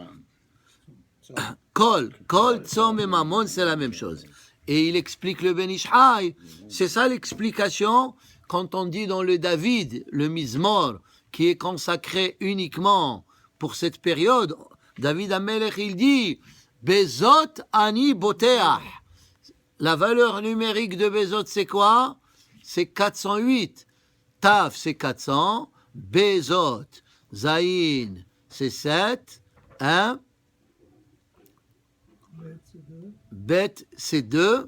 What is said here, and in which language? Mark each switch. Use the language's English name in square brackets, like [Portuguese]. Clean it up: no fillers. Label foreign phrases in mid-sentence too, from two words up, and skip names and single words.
[French] Kol, Tzom et Mammon, c'est la même chose. Et il explique le Ben Ishai, c'est ça l'explication quand on dit dans le David, le Mizmor, qui est consacré uniquement pour cette période, David Amelech, il dit, [Hebrew] בזאת אני בוטח. [French] La valeur numérique de Bezot, c'est quoi? C'est 408. Taf, c'est 400. Bezot, Zayin, c'est 7. Hein? Bet, c'est 2.